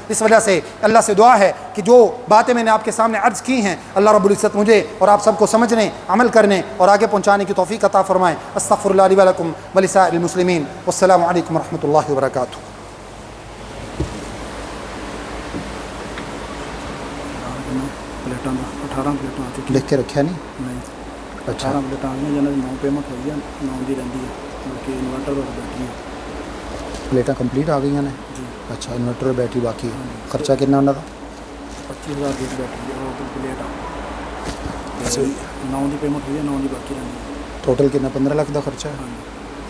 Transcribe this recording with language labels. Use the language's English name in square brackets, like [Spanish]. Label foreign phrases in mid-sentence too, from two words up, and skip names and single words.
[Urdu] اس وجہ سے اللہ سے دعا ہے کہ جو باتیں میں نے آپ کے سامنے عرض کی ہیں اللہ رب العزت مجھے اور آپ سب کو سمجھنے، عمل کرنے اور آگے پہنچانے کی توفیق عطا فرمائیں۔ [Arabic] استغفر اللہ لی و لکم ولسائر المسلمین، والسلام علیکم ورحمۃ اللہ وبرکاتہ۔ [Urdu] لکھ کے رکھا نہیں؟ اچھا [Punjabi] 18 پلیٹਾਂ ਆਈਆਂ ਜਿਹਨਾਂ ਦੀ 9 ਪੇਮੈਂਟ ਹੋਈ ਆ 9 ਦੀ ਰਹਿੰਦੀ ਹੈ ਬਾਕੀ ਇਨਵਰਟਰ ਔਰ ਬੈਟਰੀ پلیٹਾں کمپلیٹ آ گئی ہیں [Urdu] جی اچھا انورٹر اور بیٹری باقی ہے، خرچہ کتنا انہوں کا؟ [Punjabi] 25000 ਦੀ ਬੈਟਰੀ ਔਰ ਪਲੇਟ ਆ [Urdu] صحیح [Punjabi] 9 ਦੀ ਪੇਮੈਂਟ ਹੋਈ ਆ 9 ਦੀ ਬਾਕੀ ਰਹਿੰਦੀ ਹੈ [Urdu] ٹوٹل کتنا 15 لاکھ کا خرچہ ہے؟ [Punjabi] ਹਾਂਜੀ